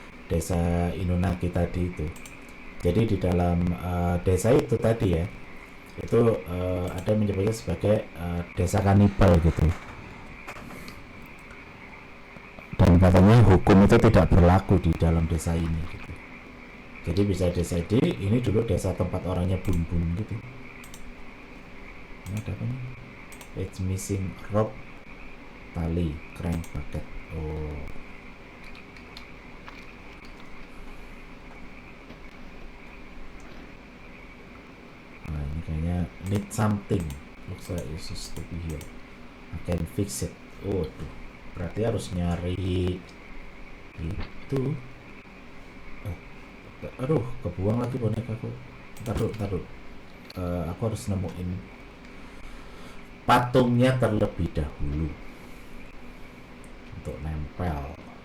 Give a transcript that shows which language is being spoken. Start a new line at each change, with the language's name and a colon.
Indonesian: Desa Inunaki tadi itu. Jadi di dalam desa itu tadi ya, itu ada menyebutnya sebagai desa kanibal gitu. Dan katanya hukum itu tidak berlaku di dalam desa ini gitu. Jadi bisa desa ini dulu desa tempat orangnya bun-bun gitu. Ini ada apa nih?
English: It's missing rope, tali, crank bucket.
Indonesian: Oh, nah ini kayaknya
English: need something. Looks like it's supposed to be here. I can fix it.
Indonesian: Oh tuh, berarti harus nyari itu. Aduh, kebuang lagi bonekaku. Ntar dulu. Aku harus nemuin patungnya terlebih dahulu untuk nempel.